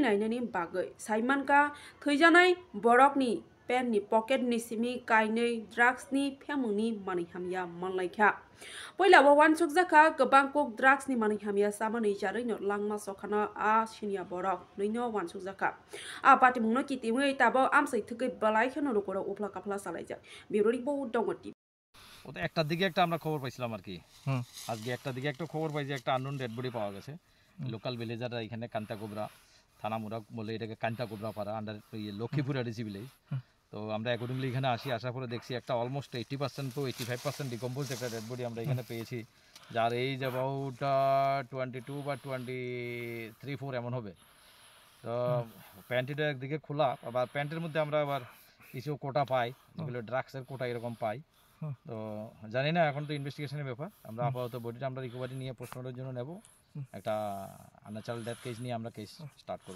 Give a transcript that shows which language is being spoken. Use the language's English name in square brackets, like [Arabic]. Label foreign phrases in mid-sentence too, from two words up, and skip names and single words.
[Kok Borok] nainani bagai saimanka thaijanai borokni pen ni pocket ni simi kainei drugs ni phemuni manihamya manlaikha Poila wa wansuk jaka kabangko drugs ni manihamya samani jarai no langma sokhana a sinia borok noino wansuk jaka a pati mungno kitimui tabo amsai thukai balai khono rokoro upla kapla salaijak birori bo dongoti [Bangla] ও তো একটার দিকে একটা আমরা খবর পাইছিলাম আর কি আজকে একটার দিকে একটা খবর পাই যে একটা [English] unknown dead body [Bangla] পাওয়া গেছে [English] local villagers [Bangla] এখানে কান্তা কোবরা থানামুরা বলে এটাকে কান্তা কোবরা পাড়া [English] under Lakshmipur RDC village [Bangla] তো আমরা অ্যাকর্ডিংলি এখানে আসি আসার পরে দেখছি একটা [English] almost 80% to 85% decompose [Bangla] একটা [English] dead body [Bangla] আমরা এখানে পেয়েছি যার [English] age about 22 [Bangla] বা 23-4 এমন হবে তো প্যান্টিটা একদিকে খোলা আবার প্যান্টের মধ্যে আমরা আবার কিছু কোটা পাই যেগুলো ড্রাগসের কোটা এরকম পাই তো জানি না এখন তো ইনভেস্টিগেশনের ব্যাপার আমরা আপাতত বডিটা আমরা রিকভারি নিয়ে পোস্টমর্টমের জন্য নেব একটা [English] unnatural death case [Bangla] নিয়ে আমরা [English] case start [Bangla] করব